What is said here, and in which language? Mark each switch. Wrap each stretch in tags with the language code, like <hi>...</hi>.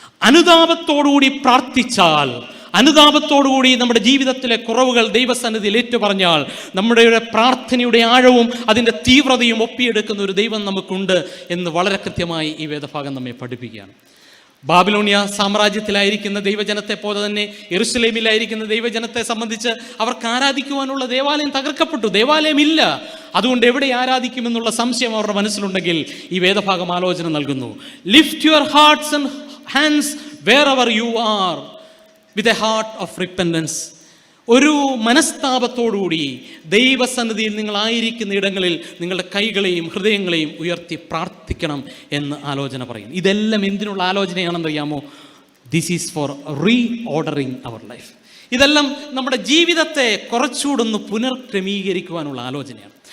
<ml>അനുതാപത്തോടുകൂടി പ്രാർത്ഥിച്ചാൽ, അനുതാപത്തോടുകൂടി നമ്മുടെ ജീവിതത്തിലെ കുറവുകൾ ദൈവസന്നിധിയിൽ ഏറ്റുപറഞ്ഞാൽ, നമ്മുടെ പ്രാർത്ഥനയുടെ ആഴവും അതിൻ്റെ തീവ്രതയും ഒപ്പിയെടുക്കുന്ന ഒരു ദൈവം നമുക്കുണ്ട് എന്ന് വളരെ കൃത്യമായി ഈ വേദഭാഗം നമ്മെ പഠിപ്പിക്കുകയാണ്. ബാബിലോണിയ സാമ്രാജ്യത്തിലായിരിക്കുന്ന ദൈവജനത്തെ പോലെ തന്നെ യെരുശലേമിലായിരിക്കുന്ന ദൈവജനത്തെ സംബന്ധിച്ച് അവർക്ക് ആരാധിക്കുവാനുള്ള ദേവാലയം തകർക്കപ്പെട്ടു, ദേവാലയമില്ല. അതുകൊണ്ട് എവിടെ ആരാധിക്കുമെന്നുള്ള സംശയം അവരുടെ മനസ്സിലുണ്ടെങ്കിൽ ഈ വേദഭാഗം ആലോചന നൽകുന്നു.</ml> <en>Lift your hearts and hands wherever you are with a heart of repentance.</en> <ml>ഒരു മനസ്താപത്തോടുകൂടി ദൈവസന്നിധിയിൽ നിങ്ങളായിരിക്കുന്ന ഇടങ്ങളിൽ നിങ്ങളുടെ കൈകളെയും ഹൃദയങ്ങളെയും ഉയർത്തി പ്രാർത്ഥിക്കണം എന്ന് ആലോചന പറയും. ഇതെല്ലാം എന്തിനുള്ള ആലോചനയാണെന്ന് അറിയാമോ?</ml> <en>This is for reordering our life.</en> <ml>ഇതെല്ലാം നമ്മുടെ ജീവിതത്തെ കുറച്ചുകൂടൊന്ന് പുനർക്രമീകരിക്കുവാനുള്ള ആലോചനയാണ്.</ml>